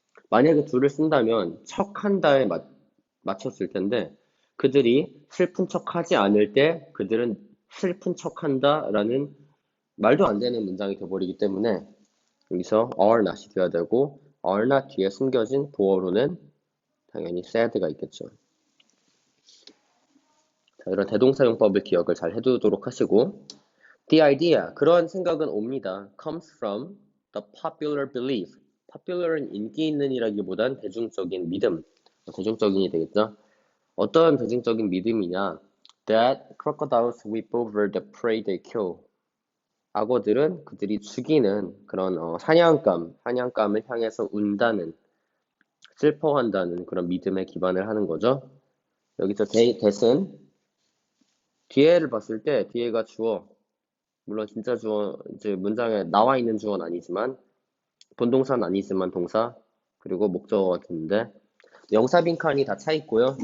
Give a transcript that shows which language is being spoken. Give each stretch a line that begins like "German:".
Korean: 만약에 둘을 쓴다면 척한다에 맞췄을 텐데 그들이 슬픈 척하지 않을 때 그들은 슬픈 척한다 라는 말도 안 되는 문장이 돼버리기 때문에 여기서 are not이 돼야 되고 are not 뒤에 숨겨진 보어로는 당연히 sad가 있겠죠. 자, 이런 대동사용법을 기억을 잘 해두도록 하시고
English: the idea,
Korean: 그런 생각은 옵니다.
English: comes from the popular belief.
Korean: popular은 인기 있는 이라기보단 대중적인 믿음, 대중적인이 되겠죠. 어떤 대중적인 믿음이냐?
English: that crocodiles weep over the prey they kill.
Korean: 악어들은 그들이 죽이는 그런 사냥감을 향해서 운다는, 슬퍼한다는 그런 믿음에 기반을 하는 거죠. 여기서 that은 뒤에를 봤을 때 뒤에가 주어, 물론 진짜 주어, 이제 문장에 나와 있는 주어는 아니지만 본동사는 아니지만 동사 그리고 목적어가 되는데 명사 빈칸이 다 차 있고요.